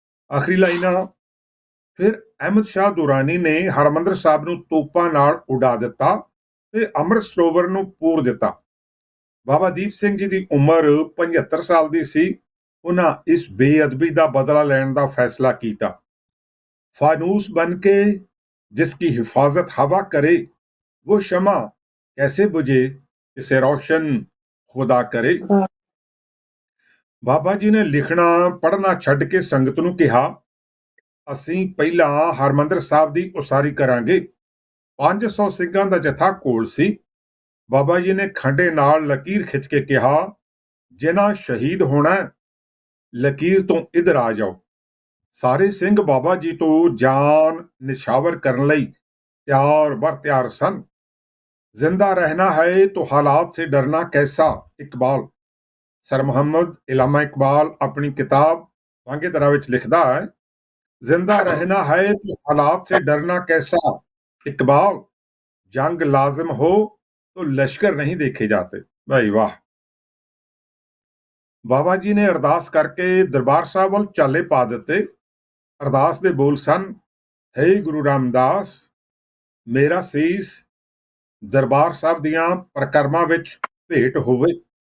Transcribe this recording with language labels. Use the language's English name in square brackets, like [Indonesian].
[Punjabi] ਆਖਰੀ ਲਾਈਨਾਂ, ਫਿਰ ਅਹਿਮਦ ਸ਼ਾਹ ਦੁਰਾਨੀ ਨੇ ਹਰਮੰਦਰ ਸਾਹਿਬ ਨੂੰ ਤੋਪਾਂ ਨਾਲ ਉਡਾ ਦਿੱਤਾ ਤੇ ਅੰਮ੍ਰਿਤ ਸਰੋਵਰ ਨੂੰ ਪੂਰ ਦਿੱਤਾ। ਬਾਬਾ ਦੀਪ ਸਿੰਘ ਜੀ ਦੀ ਉਮਰ 75 ਸਾਲ ਦੀ ਸੀ। ਉਹਨਾਂ ਇਸ ਬੇਅਦਬੀ ਦਾ ਬਦਲਾ ਲੈਣ ਦਾ ਫੈਸਲਾ ਕੀਤਾ। [Hindi] फानूस बन के जिसकी हिफाजत हवा करे, वो शमा कैसे बुझे इसे रोशन खुदा करे। [Punjabi] ਬਾਬਾ ਜੀ ਨੇ ਲਿਖਣਾ ਪੜ੍ਹਨਾ ਛੱਡ ਕੇ ਸੰਗਤ ਨੂੰ ਕਿਹਾ, ਅਸੀਂ ਪਹਿਲਾਂ ਹਰਮੰਦਰ ਸਾਹਿਬ ਦੀ ਉਸਾਰੀ ਕਰਾਂਗੇ। 500 ਸਿੰਘਾਂ ਦਾ ਜਥਾ ਕੋਲ ਸੀ। ਬਾਬਾ ਜੀ ਨੇ ਖੰਡੇ ਨਾਲ ਲਕੀਰ ਖਿੱਚ ਕੇ ਕਿਹਾ, ਜਿਨ੍ਹਾਂ ਸ਼ਹੀਦ ਹੋਣਾ ਲਕੀਰ ਤੋਂ ਇਧਰ ਆ ਜਾਓ। ਸਾਰੇ ਸਿੰਘ ਬਾਬਾ ਜੀ ਤੋਂ ਜਾਨ ਨਿਸ਼ਾਵਰ ਕਰਨ ਲਈ ਤਿਆਰ ਬਰ ਤਿਆਰ ਸਨ। [Hindi] ਜ਼ਿੰਦਾ ਰਹਿਣਾ ਹੈ तो हालात से डरना कैसा, इकबाल। [Punjabi] ਸਰ ਮੁਹੰਮਦ ਇਲਾਮਾ ਇਕਬਾਲ ਆਪਣੀ ਕਿਤਾਬ ਵਾਂਗੇ ਤਰ੍ਹਾਂ ਵਿੱਚ ਲਿਖਦਾ ਹੈ, [Hindi] ਜ਼ਿੰਦਾ ਰਹਿਣਾ ਹੈ तो हालात से डरना कैसा, [Punjabi] इकबाल। [Hindi] जंग लाजिम हो तो लश्कर नहीं देखे जाते। भाई वाह। [Punjabi] ਬਾਬਾ ਜੀ ਨੇ ਅਰਦਾਸ ਕਰਕੇ ਦਰਬਾਰ ਸਾਹਿਬ ਵੱਲ ਚਾਲੇ ਪਾ ਦਿੱਤੇ। ਅਰਦਾਸ ਦੇ ਬੋਲ ਸਨ, ਹੈ ਗੁਰੂ ਰਾਮਦਾਸ, ਮੇਰਾ ਸੀਸ ਦਰਬਾਰ ਸਾਹਿਬ ਦੀਆਂ ਪ੍ਰਕਰਮਾਂ ਵਿੱਚ ਭੇਟ ਹੋਵੇ।